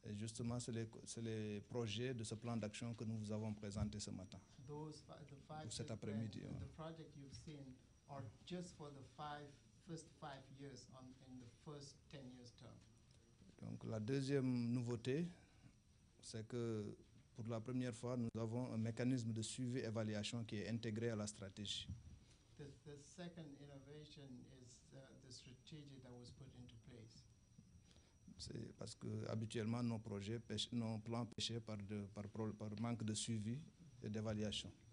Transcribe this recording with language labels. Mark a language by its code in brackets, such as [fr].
[fr] Et justement, c'est les projets de ce plan d'action que nous vous avons présenté ce matin. Ou cet après-midi. [en] The project you've seen are just for the first 5 years in the first 10 years term. [fr] Donc la deuxième nouveauté, c'est que pour la première fois, nous avons un mécanisme de suivi-évaluation qui est intégré à la stratégie. [en] The second innovation is the strategy that was put into place. [fr] C'est parce que habituellement nos plans pêchaient par manque de suivi et d'évaluation.